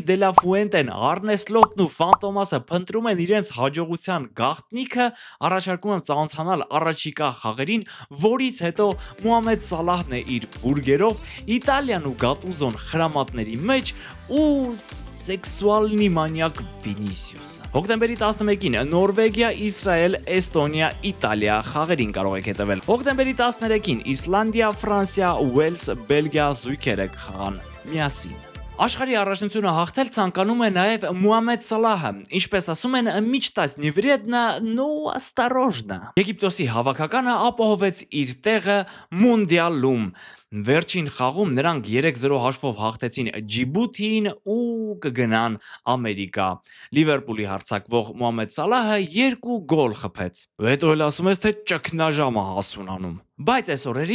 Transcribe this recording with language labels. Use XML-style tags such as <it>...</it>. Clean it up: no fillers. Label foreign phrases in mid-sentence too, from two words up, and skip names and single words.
<hy>դե լա Ֆուենտեն, Արնե Սլոտն ու Ֆանտոմասը փնտրում են իրենց հաջողության գաղտնիքը, առաջարկում եմ ծանոթանալ առաջիկա խաղերին, որից հետո Մուհամեդ Սալահն է իր բուրգերով, Իտալիան ու Գատուզոն խրամատների մեջ ու</hy> <ru>сексуальный маньяк</ru> <hy>Վինիսիուսը։ Հոկտեմբերի 11-ին Նորվեգիա, Իսրայել, Էստոնիա, Իտալիա խաղերին կարող եք հետևել։ Հոկտեմբերի 13-ին Իսլանդիա, Ֆրանսիա, Ուելս, Բելգիա զույգերը կխաղան միասին։ Աշխարհի առաջնությունը հաղթել ցանկանում է նաև Մուհամեդ Սալահը, ինչպես ասում են,</hy> <ru>«Мечтать не вредно, но осторожно»։</ru> <hy>Եգիպտոսի հավաքականը ապահովեց իր տեղը մունդիալում։ Վերջին խաղում նրանք 3-0 հաշվով հաղթեցին Ջիբութիին ու կգնան Ամերիկա։ Լիվերպուլի հարձակվող Մուհամեդ Սալահը 2 գոլ խփեց։ Հետո էլ ասում ես, թե ճգնաժամը հասունանում։ Բայց այս օրերին</hy>